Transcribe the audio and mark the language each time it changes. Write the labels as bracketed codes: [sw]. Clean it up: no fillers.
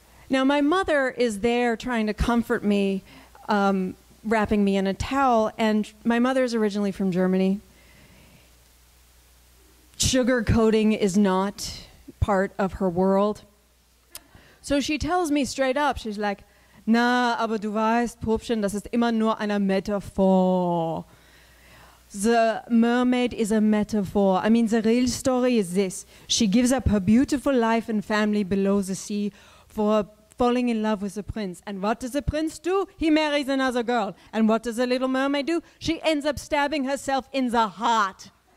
[en] Now, my mother is there trying to comfort me, wrapping me in a towel, and my mother is originally from Germany. Sugarcoating is not part of her world. So she tells me straight up, she's like, [de] na, aber du weißt, Pupchen, das ist immer nur eine Metaphor. [en] The mermaid is a metaphor. I mean, the real story is this. She gives up her beautiful life and family below the sea for falling in love with the prince. And what does the prince do? He marries another girl. And what does the little mermaid do? She ends up stabbing herself in the heart.